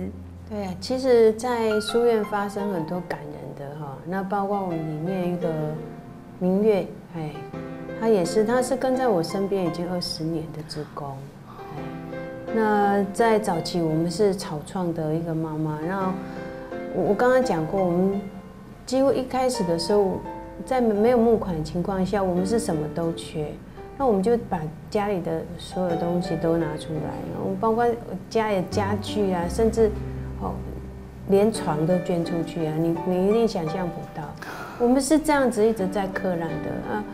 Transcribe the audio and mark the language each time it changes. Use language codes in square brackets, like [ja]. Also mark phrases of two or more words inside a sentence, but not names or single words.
[zh] 對啊，其實，在書院發生很多感人的哈，那包括我們裡面一個明月，他是跟在我身邊已經20年的志工，那在早期我們是草創的一個媽媽，然後我剛剛講過，我們幾乎一開始的時候，在沒有募款的情況下，我們是什麼都缺，那我們就把家裡的所有東西都拿出來，然後包括家裡的家具啊，甚至連床都捐出去啊！你一定想象不到，我們是這樣子一直在克難的啊。